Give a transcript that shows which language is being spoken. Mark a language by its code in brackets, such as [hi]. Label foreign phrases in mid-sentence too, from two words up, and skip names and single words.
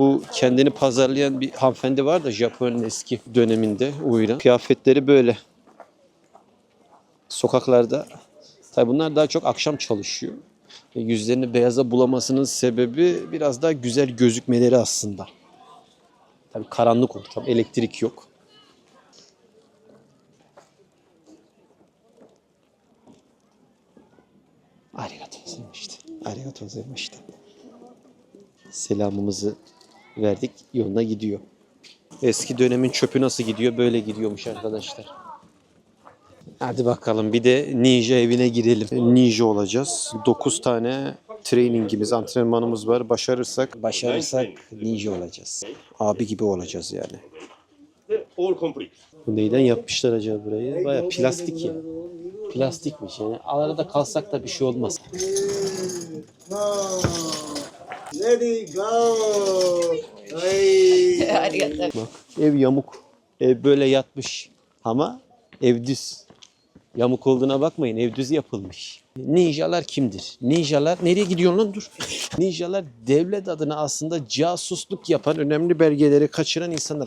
[tr] Bu kendini pazarlayan bir hanımefendi var da Japon'un eski döneminde uyuran. Kıyafetleri böyle. Sokaklarda. Tabi bunlar daha çok akşam çalışıyor. Yüzlerini beyaza bulamasının sebebi biraz daha güzel gözükmeleri aslında. Tabi karanlık ortam, elektrik yok. [ja] ありがとうございました. [tr] Selamımızı verdik, yoluna gidiyor. Eski dönemin çöpü nasıl gidiyor? Böyle gidiyormuş arkadaşlar. Hadi bakalım bir de ninja evine girelim. Ninja olacağız. 9 tane trainingimiz, antrenmanımız var. Başarırsak ninja olacağız. Abi gibi olacağız yani. [en] All complete. [tr] bu neyden yapmışlar acaba burayı? Baya plastik ya. Plastikmiş yani. Arada kalsak da bir şey olmaz. [en] Ready, go! [tr] Bak ev yamuk. Ev böyle yatmış. Ama ev düz. Yamuk olduğuna bakmayın. Ev düz yapılmış. Ninjalar kimdir? Ninjalar nereye gidiyorsun lan dur. Ninjalar devlet adına aslında casusluk yapan, önemli belgeleri kaçıran insanlar.